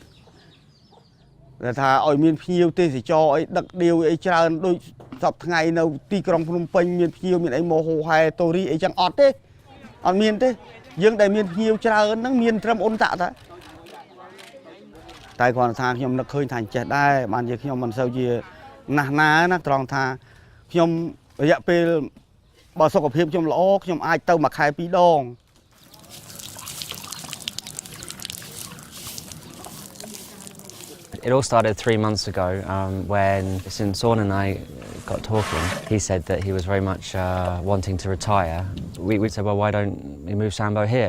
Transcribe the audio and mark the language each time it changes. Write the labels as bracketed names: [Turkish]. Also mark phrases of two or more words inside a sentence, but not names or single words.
[Khmer] ថាឲ្យមានភ្ញៀវទេសចរអីដឹកដៀវអីច្រើនដូចសពថ្ងៃនៅទីក្រុងភ្នំពេញមានភ្ញៀវមានអីមកហូហែតូរីអីចឹងអត់ទេអត់មានទេយើងដែលមានភ្ញៀវច្រើនហ្នឹងមានត្រឹមអ៊ុនតាក់តែគ្រាន់ថាខ្ញុំនឹកឃើញថាចេះដែរបានជាខ្ញុំមិនសូវជាណាស់ណាណាត្រង់ថាខ្ញុំរយៈពេលបើសុខភាពខ្ញុំល្អខ្ញុំអាចទៅមួយខែ2 ដង [English] It all started 3 months ago when since Saun and I got talking. He said that he was very much wanting to retire. We said, well, why don't we move Sambo here?